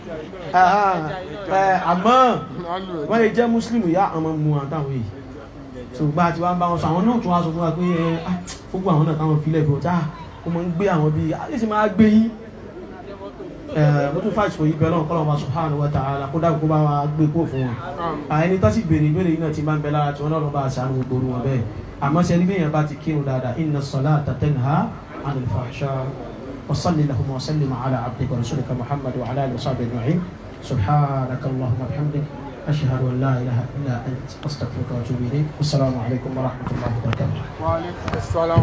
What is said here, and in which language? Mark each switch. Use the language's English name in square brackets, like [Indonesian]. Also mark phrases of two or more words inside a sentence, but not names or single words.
[Yoruba] àmọ́ wọ́n lè jẹ́ mùsùlùmí yá àwọn mú àtàwọn èyí so bá ti wá ń bá wọn sọ àwọn náà tún wá sọ fún wa pé gbogbo àwọn náà káwọn filẹ̀ bí ọjà kó mọ́ ń gbé àwọn bí ayé sì máa gbé yín mo tún fàṣì kò yí bẹ́ẹ̀ náà kọ́lọ̀ wa [Arabic] سبحانه وتعالى [Yoruba] kó dákun kó bá wa gbé kó fún wọn ẹni tó sì béèrè ìbéèrè yìí náà ti máa ń bẹ lára tí wọn náà lọ bá aṣáájú gbogbo wọn bẹ́ẹ̀ àmọ́ ṣe ní bẹ́yẹn bá ti kírun dáadáa [Arabic] إن الصلاة تنهى عن الفحشاء وصل اللهم وسلم على عبدك ورسولك محمد وعلى آله وصحبه أجمعين سبحانك اللهم وبحمدك أشهد أن لا إله إلا أنت أستغفرك وأتوب إليك السلام عليكم ورحمة الله وبركاته.